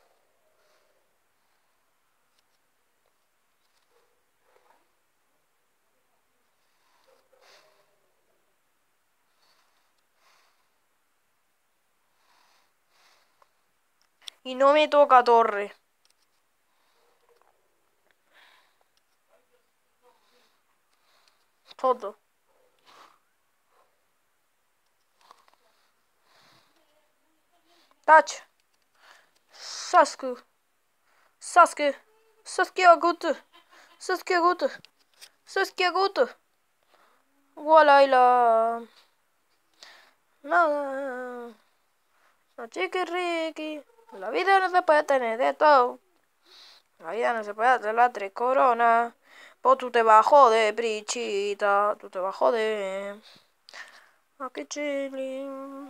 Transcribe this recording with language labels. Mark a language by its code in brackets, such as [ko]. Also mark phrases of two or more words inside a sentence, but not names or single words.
[es] Y no me toca torre. Foto. Touch. Sasuke. Sasuke. Sasuke Agutu. Sasuke Agutu. Sasuke Agutu. Walaila. No. No, chiquirriqui. La vida no se puede tener de todo. La vida no se puede hacer las 3 coronas. Pues tú te vas a joder, prichita. Tú te vas a joder. Aquí chilling.